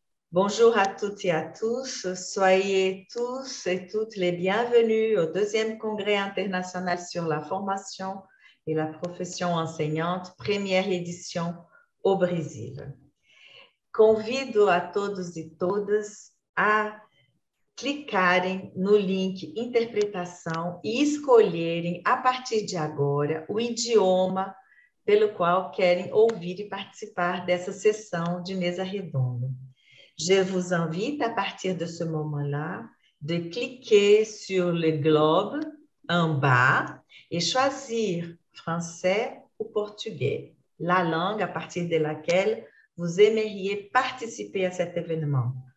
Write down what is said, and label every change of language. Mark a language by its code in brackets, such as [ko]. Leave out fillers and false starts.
[fr] Bonjour à toutes et à tous, soyez tous et toutes les bienvenus au deuxième Congrès international sur la formation et la profession enseignante, première édition au Brésil. [pt] Convido a todos e todas a clicarem no link interpretação e escolherem, a partir de agora, o idioma pelo qual querem ouvir e participar dessa sessão de mesa redonda. [fr] Je vous invite, à partir de ce moment-là, de cliquer sur le globe en bas et choisir français ou portugais, la langue à partir de laquelle vous aimeriez participer à cet événement.